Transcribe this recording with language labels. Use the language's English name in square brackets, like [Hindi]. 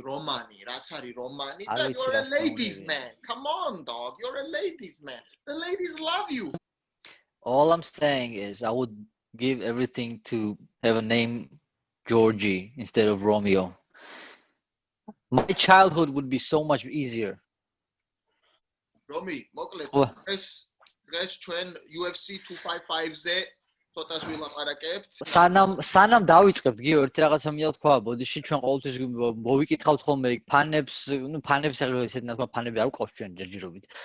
[Georgian] რომანი, რაც არის რომანი და [English] you're a ladies man. Come on dog, you're a ladies man. The ladies love you. All I'm saying is I would give everything to have a name Georgie instead of Romeo. My childhood would be so much easier. [Georgian] Romy, მოკლედ დღეს ჩვენ UFC 255-ზე ცოტას ვილაპარაკებთ. სანამ დავიწყებთ გიო ერთი რაღაცა მინდა თქვა, ბოდიში ჩვენ ყოველთვის მოვიკითხავთ ხოლმე ფანებს, ფანებს აღარ ისეთი ნაცმა ფანები არ გვყავს ჩვენ ჯერჯერობით.